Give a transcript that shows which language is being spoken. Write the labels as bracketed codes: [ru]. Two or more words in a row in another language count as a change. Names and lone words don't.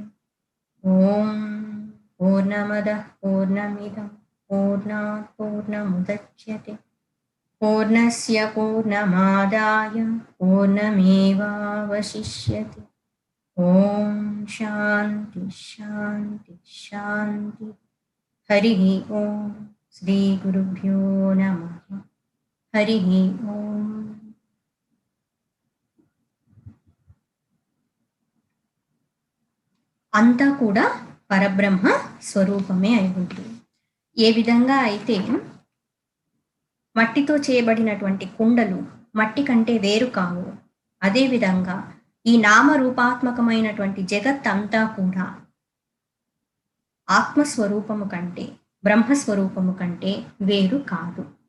[sa] ॐ पूर्णमदः पूर्णमिदम् पूर्णात् पूर्णमुदच्यते पूर्णस्य पूर्णमादाय पूर्णमेवावशिष्यते. ॐ शान्तिः शान्तिः शान्तिः. हरिः ॐ श्री गुरुभ्यो नमः. हरिः ॐ. [te] అంతా కూడా పరబ్రహ్మ స్వరూపమే అయి ఉంటుంది. ఏ విధంగా అయితే మట్టితో చేయబడినటువంటి కుండలు మట్టి కంటే వేరు కావు, అదేవిధంగా ఈ నామరూపాత్మకమైనటువంటి జగత్ అంతా కూడా ఆత్మస్వరూపము కంటే బ్రహ్మస్వరూపము కంటే వేరు కాదు.